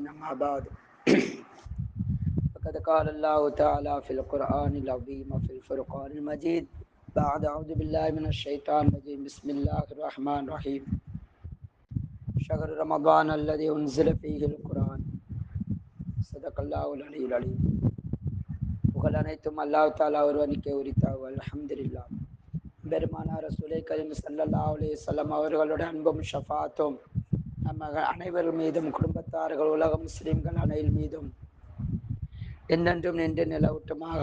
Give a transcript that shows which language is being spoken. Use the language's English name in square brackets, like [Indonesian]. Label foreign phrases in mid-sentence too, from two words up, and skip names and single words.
[Arabic] أما بعد، فقد قال الله تعالى في القرآن العظيم وفي الفرقان المجيد بعد أعوذ بالله من الشيطان الرجيم. بسم الله الرحمن الرحيم. شهر رمضان الذي أنزل فيه القرآن. صدق الله العلي العليم. [Tamil] புகழ் அனைத்தும் [Arabic] الله تعالى [Tamil] ஒருவனுக்கே உரித்தாகும். அல்ஹம்துலில்லாஹ். பெருமானார் [Arabic] رسول كريم صلى الله عليه وسلم [Tamil] அவர்களுடைய அன்பும் ஷஃபாத்தும் நம்ம அனைவர் மீதும், குடும்பத்தார்கள், உலக முஸ்லிம்கள் அனைவர் மீதும் என்றென்றும் நின்று நிலவட்டுமாக.